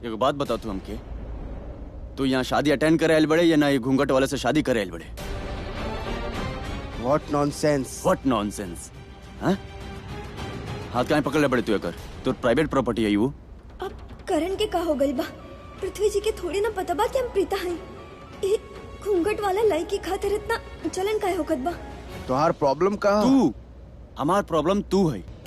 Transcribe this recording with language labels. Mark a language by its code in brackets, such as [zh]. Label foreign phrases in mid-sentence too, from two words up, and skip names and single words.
[bho] एक बात बता तू हमके, तू यहाँ शादी अटेंड करे आयल बड़े या ना ये घूंघट वाले से शादी करे आयल बड़े? [en] What nonsense. What nonsense? [bho] हाँ? हाथ काहे पकड़ ले बड़े तू एकर? तो [en] private property [bho] है वो। अब करण के का हो गइल बा? पृथ्वी जी के थोड़ी ना पता बा कि हम प्रीता हैं। ये घूंघट वाला लड़की खातिर इतना जलन काहे होकत बा? तोहार प्रॉब्लम का तू, हमार प्रॉब्लम तू है।